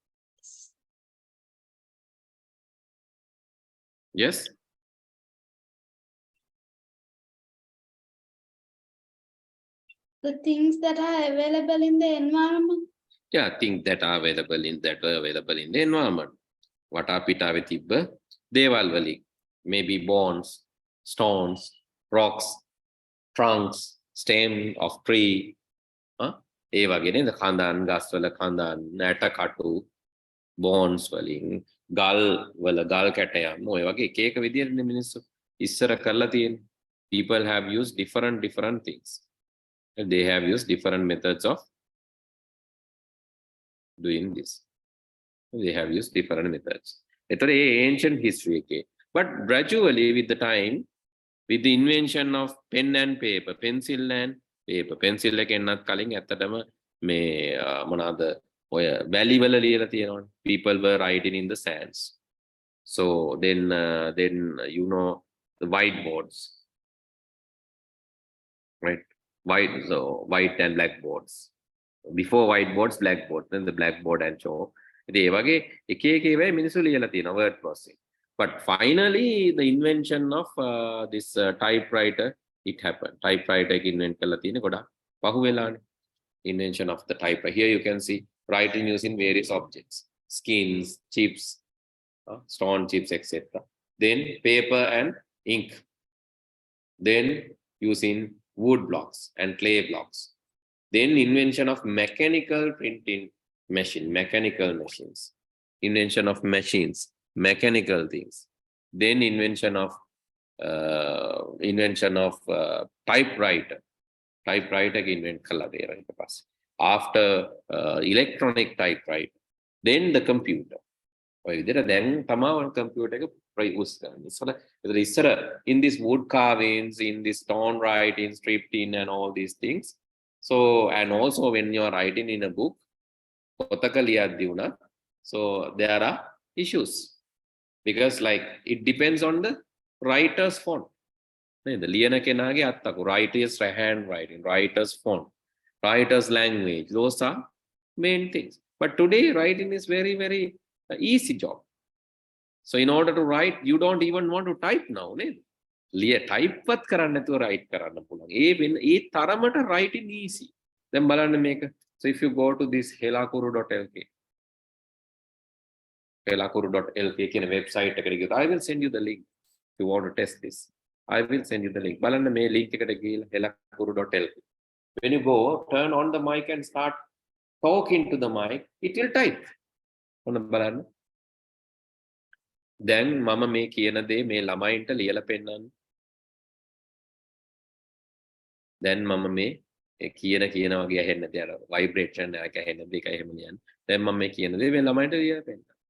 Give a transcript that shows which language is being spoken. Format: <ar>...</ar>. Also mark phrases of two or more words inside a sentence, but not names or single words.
<en>Yes? The things that are available in the environment. Yeah, things that are available in the environment. What are</en> <si>පිටාවේ තිබ්බ දේවල් වලින්?</si> <en>Maybe bones, stones, rocks, trunks, stem of tree.</en> <si>ඒ වගේ නේද? කඳන්, ගස් වල කඳන්, නැට කටු, bones වලින්, ගල් වල ගල් කැටයම්, ඔය වගේ එක එක විදිහට මිනිස්සු ඉස්සර කරලා තියෙන්නේ.</si> <en>People have used different things. They have used different methods of doing this. They have used different methods. It's an ancient history. Okay? But gradually, with the time, with the invention of pen and paper, pencil and paper,</en> <si>pencil එක එන්නත් කලින් ඇත්තටම මේ මොනවාද ඔය වැලි වල ලියලා තියෙනවනේ.</si> <en>People were writing in the sands. So then you know the whiteboards, right? White and blackboards. Before whiteboards, blackboard, then the blackboard and chalk.</en> <si>ඒ වගේ එක එක ඒවා මිනිස්සු ලියලා තියෙනවා</si> <en>word processing. But finally, the invention of this typewriter, it happened.</en> <si>Typewriter එක invent කරලා තියෙන්නේ ගොඩක් පහු වෙලානේ.</si> <en>Invention of the typewriter. Here you can see writing using various objects, skins, chips, stone chips, etc. Then paper and ink. Then using wood blocks and clay blocks. Then invention of mechanical printing machine, mechanical machines. Invention of machines, mechanical things. Then invention of typewriter. Typewriter invent</en> <si>kala dera ඊට පස්සේ.</si> <en>After electronic typewriter, then the computer.</en> <si>ඔය විදිහට දැන් තමයි computer එක use කරන්නේ.</si> <en>ඉස්සර in this wood carvings, in this stone writing, scripting and all these things. So, and also when you are writing in a book, so there are issues because like it depends on the writer's font.</en> <si>The ලියන කෙනාගේ අත්තක,</si> <en>writer's handwriting, writer's font, writer's language, those are main things. But today writing is very easy job. So in order to write, you don't even want to type now.</en> <si>Type වත් කරන්න නැතුව write කරන්න පුළුවන්. ඒ තරමට</si> <en>writing easy.</en> <si>දැන් බලන්න මේක</si> <en>So if you go to this helakuru.lk, helakuru.lk කියන website</en> <si>එකට ගියොත්</si> <en>I will send you the link if you want to test this. I will send you the link.</en> <si>බලන්න මේ link එකට ගිහලා</si> <en>helakuru.lk. When you go, turn on the mic and start talking to the mic, it will type.</en> <si>ඔන්න බලන්න. දැන් මම මේ කියන දේ මේ ළමයින්ට ලියලා පෙන්නන්න. දැන් මම මේ කියන වගේ ඇහෙන්නේ නැති අර vibration එකක් ඇහෙන්නේ නැති එක එහෙම ලියන්න. දැන් මම මේ කියන දේ මේ ළමයින්ට ලියලා පෙන්නන්න.</si>